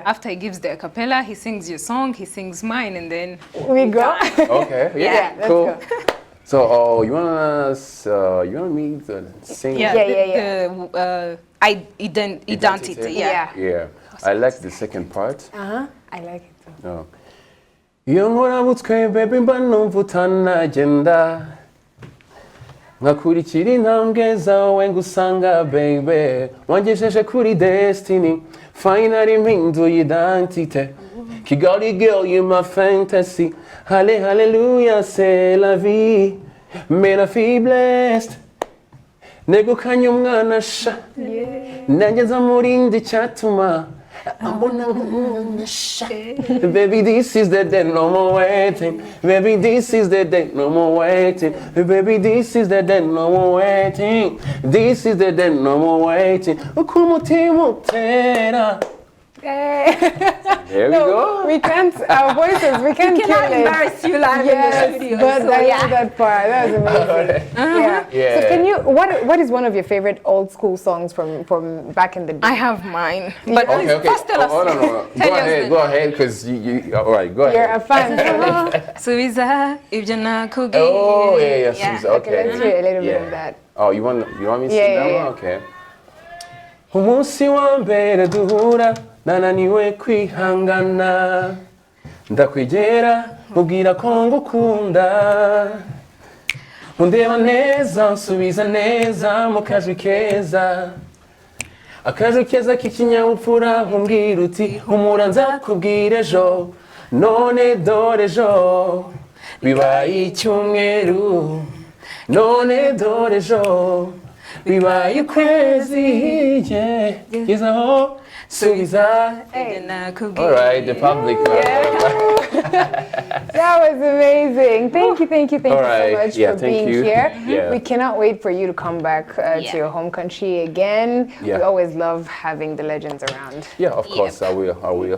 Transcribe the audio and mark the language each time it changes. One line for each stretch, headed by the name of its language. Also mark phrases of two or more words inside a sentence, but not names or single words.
English: After he gives the a cappella, he sings your song, he sings mine, and then we go. Okay. Yeah. Cool. Let's go. So, you want me to sing? Identity. Yeah. Yeah. I like the second part. I like it too.
Kinyarwanda: Oh. Yongora mutwe baby mbanumvutana agenda ngakurikira intambwe zawe ngusanga baby wangejeje kuri destiny finally mpinduye identity Kigali
English: girl you my fantasy
Kinyarwanda: hallelujah
French: c'est la vie mais la fille
Kinyarwanda: blessed negukanye umwana sha nanjye nzamurinde icyatuma
English: Baby, this is the day, no more waiting. Baby, this is the day, no more waiting. Baby, this is the day, no more waiting. This is the day, no more waiting. There we go. We can't, our voices, we can't kill it. Embarrass you live in the studio. But So, I love that part. That was amazing. Yeah. So can you, what is one of your favorite old school songs from back in the day? I have mine. But Okay. first tell us. No. Go ahead, because you all right, go ahead. You're a fan.
Kinyarwanda: Suiza, ibyo nakubwiye.
English: Oh, yeah, Suiza, Okay, let's hear a little bit of that. Oh, you want me to sing that Yeah. one? Okay.
Kinyarwanda: Umunsi wa mbere duhura nananiwe kwihangana ndakwigera mubwira ko ngukunda undeba neza nsubiza neza mu kajwi keza akajwi keza k'ikinyabupfura umbwira uti humura nzakubwira ejo none dore ejo bibaye icyumweru none dore ejo bibaye ukwezi gezaho subiza.
English: All right, the public. That was amazing. Thank you so much for being here. Yeah. We cannot wait for you to come back to your home country again. Yeah. We always love having the legends around. Yeah, of course, I will.